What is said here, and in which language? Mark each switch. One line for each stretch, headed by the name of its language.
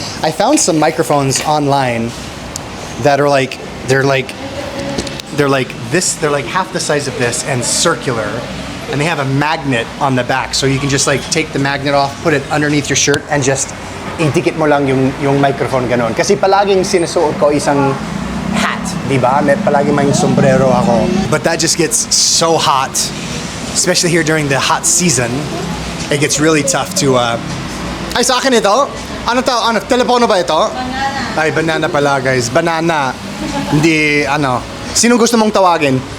English: I found some microphones online that are like, they're like this, they're like half the size of this and circular. And they have a magnet on the back, so you can just like take the magnet off, put it underneath your shirt, and just
Filipino: idikit mo lang yung
English: microphone ganon.
Filipino: Kasi palaging sinusuot ko isang hat, di ba? Palaging may sombrero ako.
English: But that just gets so hot, especially here during the hot season. It gets really tough to,
Filipino: Ay, sa akin ito? Ano to? Ano? Telepono ba ito?
English: Banana.
Filipino: Ay, banana pala, guys. Banana. Hindi, ano. Sino gusto mong tawagin?